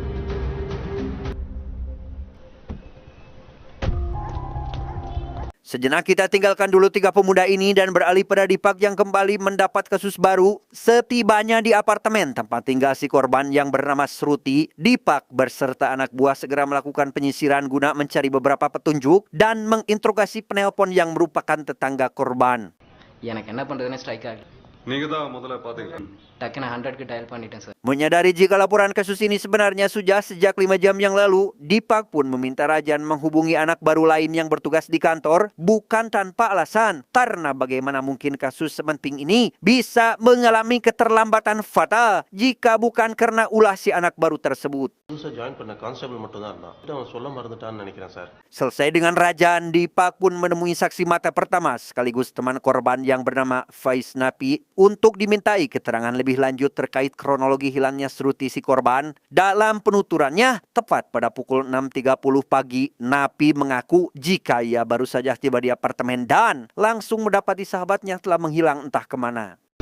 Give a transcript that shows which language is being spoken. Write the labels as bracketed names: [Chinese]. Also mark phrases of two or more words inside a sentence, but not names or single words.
[Indonesian] Sejenak kita tinggalkan dulu 3 pemuda ini dan beralih pada Dipak yang kembali mendapat kasus baru. Setibanya di apartemen tempat tinggal si korban yang bernama Sruti, Dipak beserta anak buah segera melakukan penyisiran guna mencari beberapa petunjuk dan menginterogasi penelpon yang merupakan tetangga korban. [Tamil] எனக்கு என்ன பண்றதுன்னு ஸ்ட்ரைக் ஆகல. நீங்க தான் முதல்ல பாத்தீங்க. டக்குன்னு 100க்கு டயல் பண்ணிட்டேன் சார். [Indonesian] Menyadari jika laporan kasus ini sebenarnya sudah sejak 5 jam yang lalu, Dipak pun meminta Rajan menghubungi anak baru lain yang bertugas di kantor, bukan tanpa alasan. Karena bagaimana mungkin kasus sepenting ini bisa mengalami keterlambatan fatal jika bukan karena ulah si anak baru tersebut. [Tamil] ஜாயின் பண்ண கான்ஸ்டபிள் மட்டும் தான் இருந்தான் அவன் சொல்ல மறந்துட்டான்னு நினைக்கிறேன் சார். [Indonesian] Selesai dengan Rajan, Dipak pun menemui saksi mata pertama sekaligus teman korban yang bernama Faiz Napi untuk dimintai keterangan lebih lanjut terkait kronologi hilangnya Sruti si korban. Dalam penuturannya, tepat pada pukul 6.30 pagi, Napi mengaku jika ia baru saja tiba di apartemen dan langsung mendapati sahabatnya telah menghilang entah kemana.